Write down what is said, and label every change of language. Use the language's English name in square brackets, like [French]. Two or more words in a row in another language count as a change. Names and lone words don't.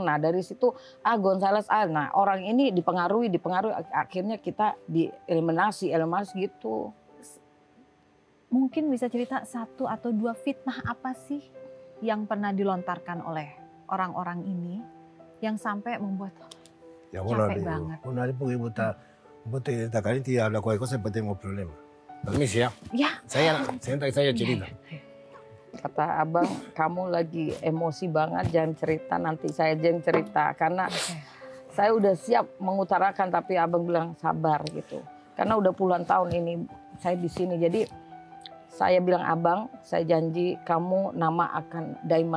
[Indonesian] Nah dari situ, Gonzales, nah orang ini dipengaruhi, akhirnya kita dieliminasi gitu. Mungkin bisa cerita satu atau dua fitnah apa sih yang pernah dilontarkan oleh orang-orang ini yang sampai membuat capek banget. [Spanish] Una vez porque vos te caliente y habla cualquier cosa, pues tengo problema. [Indonesian] Permisi ya. Ya. Saya cerita. Kata abang, kamu lagi emosi banget, jangan cerita, nanti saya jangan cerita. Karena saya udah siap mengutarakan, tapi abang bilang sabar gitu. Karena udah puluhan tahun ini saya di sini, jadi saya bilang abang, saya janji kamu nama akan diamond.